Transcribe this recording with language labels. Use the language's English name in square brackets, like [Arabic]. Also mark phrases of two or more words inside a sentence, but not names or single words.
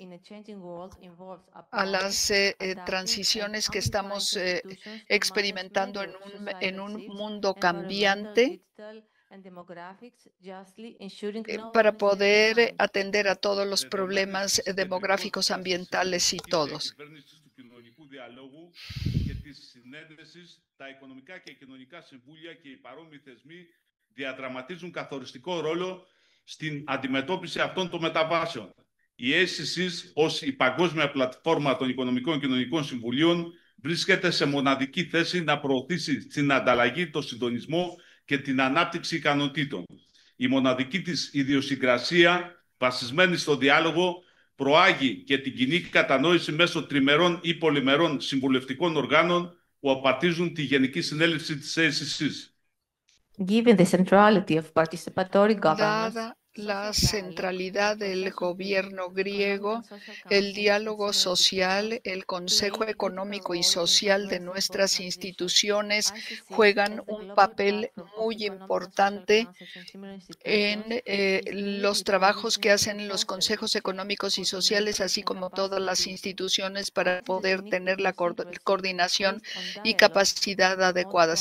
[Spanish] a las transiciones que estamos experimentando en un mundo cambiante para poder atender a todos los problemas demográficos, ambientales y todos. [Greek] Διαδραματίζουν καθοριστικό ρόλο στην αντιμετώπιση αυτών των μεταβάσεων. Η ACCs, ως η παγκόσμια πλατφόρμα των Οικονομικών και Κοινωνικών Συμβουλίων, βρίσκεται σε μοναδική θέση να προωθήσει την ανταλλαγή, τον συντονισμό και την ανάπτυξη ικανοτήτων. Η μοναδική της ιδιοσυγκρασία, βασισμένη στο διάλογο, προάγει και την κοινή κατανόηση μέσω τριμερών ή πολυμερών συμβουλευτικών οργάνων που απαρτίζουν τη Γενική Συνέλευση της ACCs. [English] Given the centrality of participatory governance, [Spanish] Dada la centralidad del gobierno griego, el diálogo social, el Consejo Económico y Social de nuestras instituciones juegan un papel muy importante en los trabajos que hacen los consejos económicos y sociales, así como todas las instituciones, para poder tener la coordinación y capacidad adecuadas.